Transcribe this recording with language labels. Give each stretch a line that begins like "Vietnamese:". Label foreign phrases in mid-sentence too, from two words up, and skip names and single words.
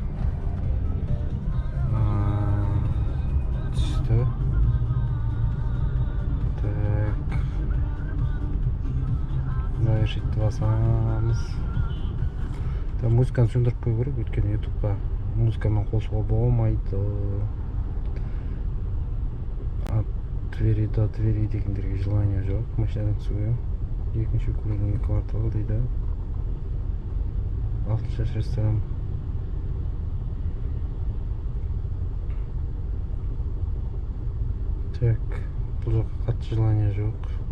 Kazakh: Түсті. Так. Завершить басамыз. Музыканы сөндіріп қою керек, өйткені ютубқа музыкамен қосуға болмайды.
Russian: От двери до двери
Kazakh: дегендерге желание жоқ. Машинадан түсуге. Екінші көлінің кварталы дейді. 6 ресторан. Так, бұл жаққа қатты желание жоқ.